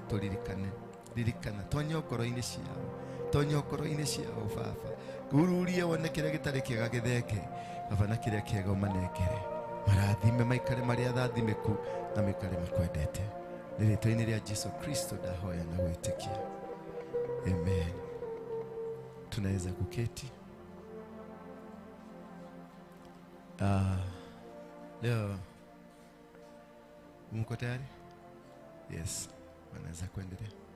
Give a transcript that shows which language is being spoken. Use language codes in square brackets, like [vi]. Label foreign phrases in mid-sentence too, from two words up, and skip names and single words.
[ki] ririkana tonya ngoro-inĩ ciao Baba ngururie wone kĩrĩa gĩtarĩ kĩega gĩtheke Baba na kĩrĩa kĩega ũmanengere marathime maikare marĩ athathimĩku na maikare makwendete nĩ rĩtwa-inĩ rĩa Jesu Kristo ndahoya na gwĩtĩkia amen. [sw] Tunaweza kuketi. Leo mko tayari? Yes, wanaweza kuendelea.